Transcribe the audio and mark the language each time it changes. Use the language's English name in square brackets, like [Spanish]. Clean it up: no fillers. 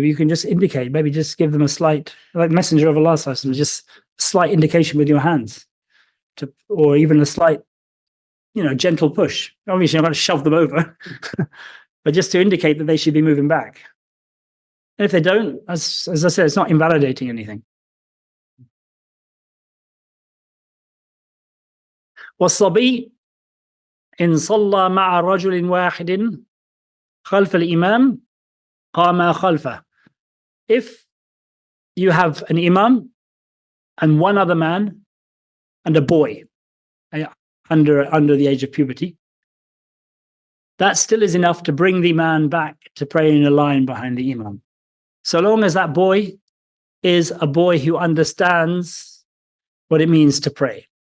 [English] You can just indicate, maybe just give them a slight, like Messenger of Allah, just a slight indication with your hands, or even a slight, gentle push. Obviously, you're not going to shove them over, but just to indicate that they should be moving back. And if they don't, as I said, it's not invalidating anything. [Arabic] والصبي إن صلى مع رجل واحد خلف الإمام قام خلفه. [English] If you have an imam and one other man and a boy under the age of puberty, that still is enough to bring the man back to pray in a line behind the imam. So long as that boy is a boy who understands what it means to pray.